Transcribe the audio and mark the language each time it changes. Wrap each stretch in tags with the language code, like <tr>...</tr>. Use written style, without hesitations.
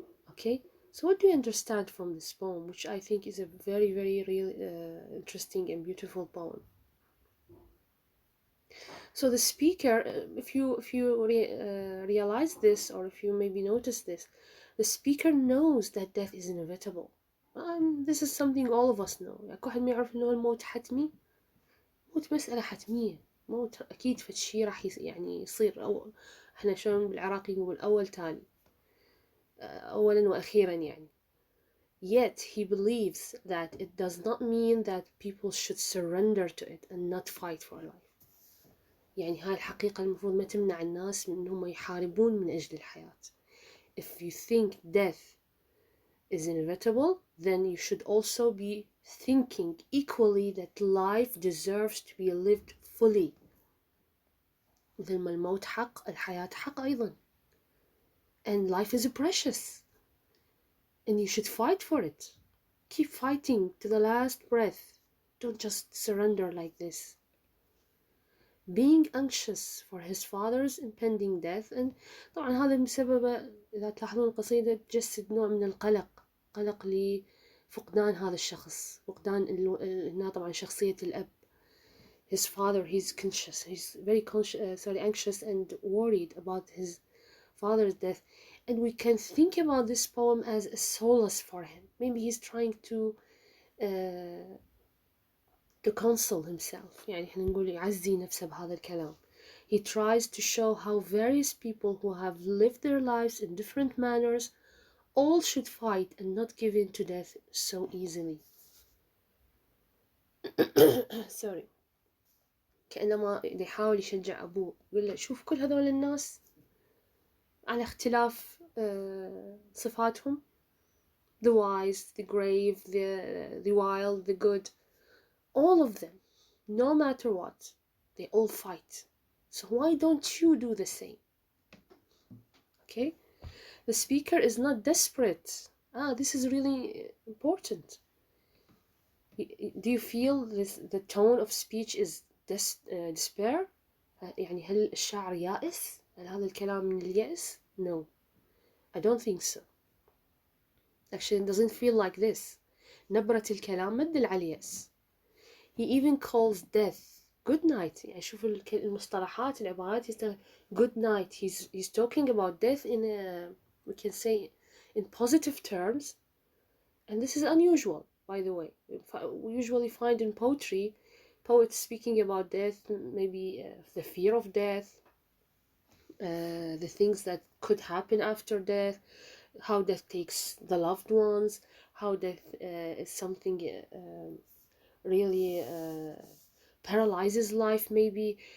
<en>Okay, so what do you understand from this poem, which I think is a very, very real, interesting and beautiful poem? So the speaker, if you realize this, or if you maybe notice this, the speaker knows that death is inevitable. this is something all of us know.</en> <ar>يعني كل واحد ما يعرف إنه الموت حتمي. موت مسألة حتمية. موت أكيد فشي راح يعني يصير. أو إحنا شلون بالعراقي نقول أول تالي، أولا وأخيرا يعني.</ar> <en>Yet he believes that it does not mean that people should surrender to it and not fight for life.</en> <ar>يعني هاي الحقيقة المفروض ما تمنع الناس من إنهم يحاربون من أجل الحياة.</ar> <en>If you think death is inevitable, then you should also be thinking equally that life deserves to be lived fully.</en> <ar>مثل ما الموت حق، الحياة حق أيضا.</ar> <en>And life is precious. And you should fight for it. Keep fighting to the last breath. Don't just surrender like this. Being anxious for his father's impending death. And</en> <ar>طبعا هذا بسبب إذا تلاحظون القصيدة تجسد نوع من القلق، قلق لفقدان هذا الشخص، فقدان هنا طبعا شخصية الأب.</ar> <en>His father, he's very anxious and worried about his father's death. And we can think about this poem as a solace for him. Maybe he's trying to console himself.</en> <ar>يعني احنا نقول يعزي نفسه بهذا الكلام.</ar> <en>He tries to show how various people who have lived their lives in different manners all should fight and not give in to death so easily. Sorry.</en> <ar>كأنما يحاول يشجع أبوه، يقول له شوف كل هذول الناس على اختلاف صفاتهم.</ar> <en>The wise, the grave, the wild, the good. All of them, no matter what, they all fight. So why don't you do the same? Okay? The speaker is not desperate. This is really important. Do you feel the tone of speech is despair?</en> <ar>يعني هل الشاعر يائس؟ هل هذا الكلام من اليأس?</ar> <en>No, I don't think so. Actually, it doesn't feel like this.</en> <ar>نبرة الكلام ما تدل على اليأس.</ar> <en>He even calls death good night.</en> <ar>يعني شوف المصطلحات العبارات يستخدم</ar> <en>good night. He's talking about death in we can say in positive terms, and this is unusual, by the way. We usually find in poetry poets speaking about death, maybe the fear of death, the things that could happen after death, how death takes the loved ones, how death is something really paralyzes life maybe.</en>